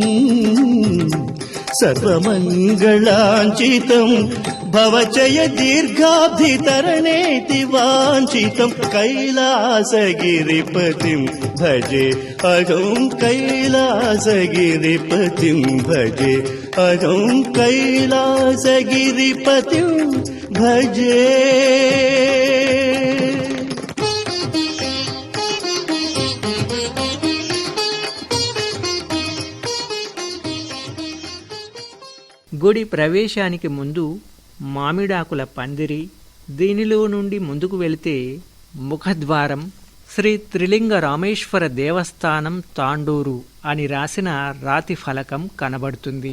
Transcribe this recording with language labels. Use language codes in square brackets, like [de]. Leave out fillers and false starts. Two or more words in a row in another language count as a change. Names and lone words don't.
[sa] सर्वमङ्गलाञ्चितम् भवचय दीर्घाब्धितरणेति वाञ्छितम् कैलासगिरिपतिं भजे अहं कैलासगिरिपतिं भजे अहं कैलासगिरिपतिं भजे. [te] గుడి ప్రవేశానికి ముందు మామిడాకుల పందిరి, దీనిలో నుండి ముందుకు వెళితే ముఖద్వారం, శ్రీ త్రిలింగ రామేశ్వర దేవస్థానం తాండూరు అని రాసిన రాతి ఫలకం కనబడుతుంది.